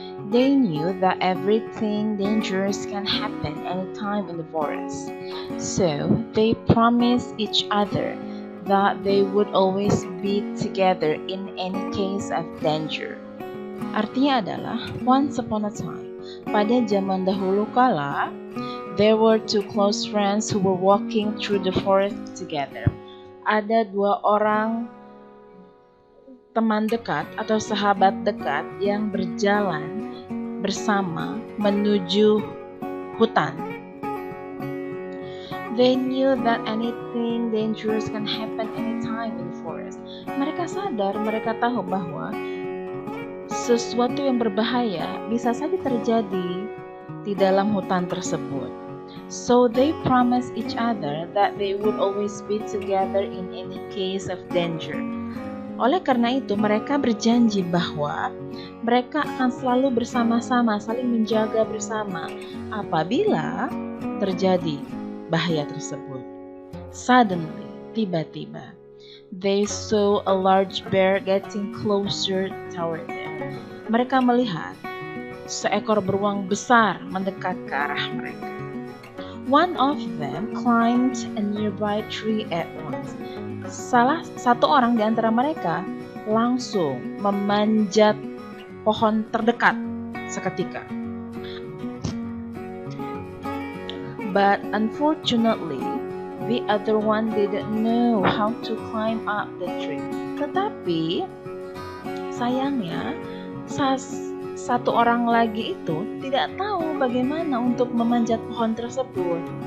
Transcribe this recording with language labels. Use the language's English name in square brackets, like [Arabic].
[English] They knew that everything dangerous can happen anytime in the forest, so they promised each other that they would always be together in any case of danger. [Indonesian] Artinya adalah, [English] once upon a time, [Indonesian] pada zaman dahulu kala, [English] there were 2 close friends who were walking through the forest together. [Indonesian] Ada 2 orang teman dekat atau sahabat dekat yang berjalan bersama menuju hutan. [English] They knew that anything dangerous can happen anytime in the forest. [Indonesian] Mereka sadar, mereka tahu bahwa sesuatu yang berbahaya bisa saja terjadi di dalam hutan tersebut. [English] So they promised each other that they would always be together in any case of danger. [Indonesian] Oleh karena itu, mereka berjanji bahwa mereka akan selalu bersama-sama, saling menjaga bersama apabila terjadi bahaya tersebut. [English] Suddenly, [Indonesian] tiba-tiba, [English] they saw a large bear getting closer toward them. [Indonesian] Mereka melihat seekor beruang besar mendekat ke arah mereka. [English] One of them climbed a nearby tree at once. [Indonesian] Salah satu orang di antara mereka langsung memanjat pohon terdekat seketika. [English] But unfortunately, the other one didn't know how to climb up the tree. [Indonesian] Tetapi sayangnya, satu orang lagi itu tidak tahu bagaimana untuk memanjat pohon tersebut.